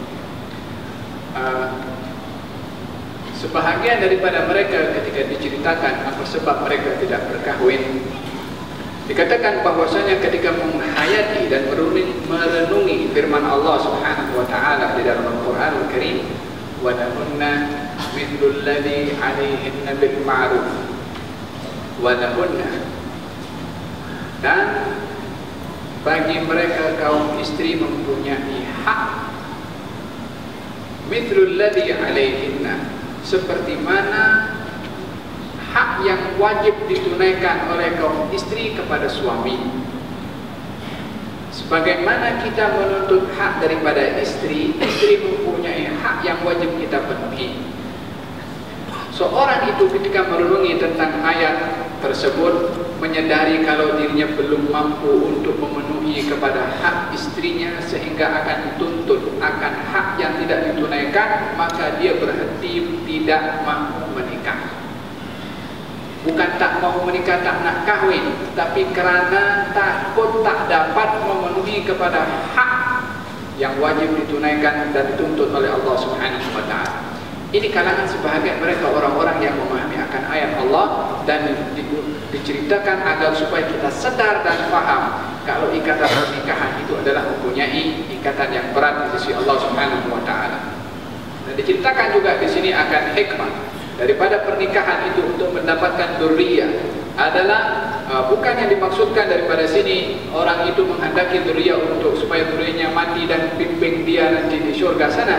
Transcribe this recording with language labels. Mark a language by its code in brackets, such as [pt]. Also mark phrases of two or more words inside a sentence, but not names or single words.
[ms] Sebahagian daripada mereka ketika diceritakan apa sebab mereka tidak berkahwin, dikatakan bahwasanya ketika menghayati dan merenungi firman Allah [ar] سبحانه وتعالى [ms] di dalam Al-Qur'an Al-Karim, [ar] ولهن مثل الذي عليهن بالمعروف ولهن, [ms] dan bagi mereka kaum istri mempunyai hak [ar] مثل الذي عليهن, [ms] seperti mana hak yang wajib ditunaikan oleh kaum istri kepada suami. Sebagaimana kita menuntut hak daripada istri, istri mempunyai hak yang wajib kita penuhi. Seorang itu ketika merenungi tentang ayat tersebut, menyadari kalau dirinya belum mampu untuk memenuhi kepada hak istrinya sehingga akan dituntut akan hak yang tidak ditunaikan, maka dia berhenti tidak mahu menikah. Bukan tak mau menikah, tak nak kahwin, tapi kerana takut tak dapat memenuhi kepada hak yang wajib ditunaikan dan dituntut oleh Allah [ar] سبحانه وتعالى. [ms] Ini kalangan sebahagian mereka orang-orang yang memahami akan ayat Allah dan diceritakan agar supaya kita sadar dan faham kalau ikatan pernikahan itu adalah mempunyai ikatan yang berat di sisi Allah [ar] سبحانه وتعالى. [ms] Dan diceritakan juga di sini akan hikmah daripada pernikahan itu untuk mendapatkan dzurriyyah adalah bukan yang dimaksudkan daripada sini orang itu menghendaki dzurriyyah untuk supaya dzurriyyahnya mati dan bimbing dia nanti di syurga sana.